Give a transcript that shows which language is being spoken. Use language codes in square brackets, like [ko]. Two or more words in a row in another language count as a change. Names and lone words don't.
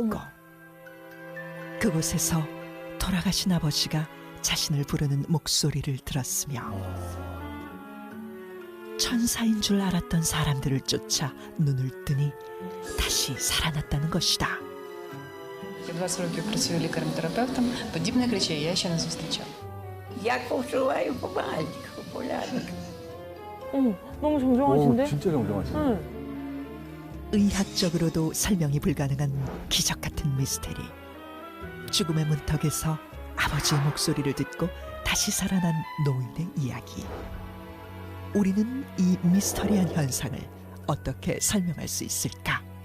[ko] 어머. 그곳에서 돌아가신 아버지가 자신을 부르는 목소리를 들었으며 천사인 줄 알았던 사람들을 쫓아 눈을 뜨니 다시 살아났다는 것이다. [uk] 20 років працюю лікарем-терапевтом, подібних речей я ще не зустрічала. як повчуваю по мальчику, полянок. [ko] 어머, 너무 정정하신데? 진짜 정정하시네. 응. 의학적으로도 설명이 불가능한 기적 같은 미스테리. 죽음의 문턱에서 아버지의 목소리를 듣고 다시 살아난 노인의 이야기. 우리는 이 미스터리한 현상을 어떻게 설명할 수 있을까?